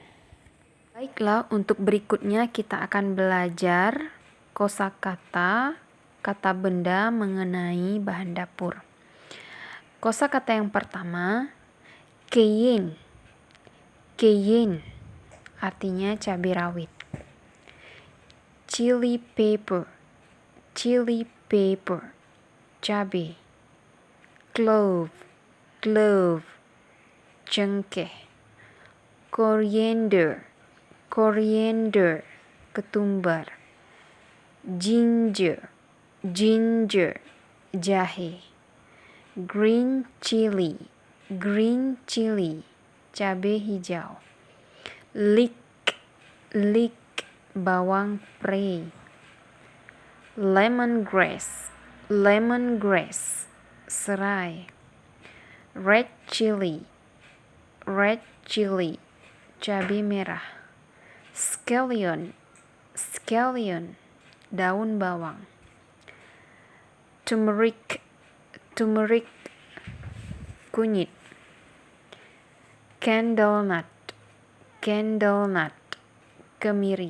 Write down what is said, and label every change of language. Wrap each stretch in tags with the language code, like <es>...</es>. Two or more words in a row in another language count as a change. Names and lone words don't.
<id>Baiklah, untuk berikutnya kita akan belajar kosakata, kata benda mengenai bahan dapur. Kosakata yang pertama, cayenne. Cayenne, artinya cabai rawit.</id> <en>Chili pepper. Chili pepper, cabai. Clove. Clove, cengkeh. Coriander. Coriander, ketumbar. Ginger. Ginger, jahe. Green chili. Green chili,</en> <id>cabai hijau.</id> <en>Leek. Leek,</en> <id>bawang prei.</id> <en>Lemongrass. Lemongrass, serai. Red chili. Red chili,</en> <id>cabai merah.</id> <en>Scallion. Scallion,</en> <id>daun bawang.</id> <en>Tumeric. Tumeric, kunyit. Candlenut. Candlenut, kemiri.</en>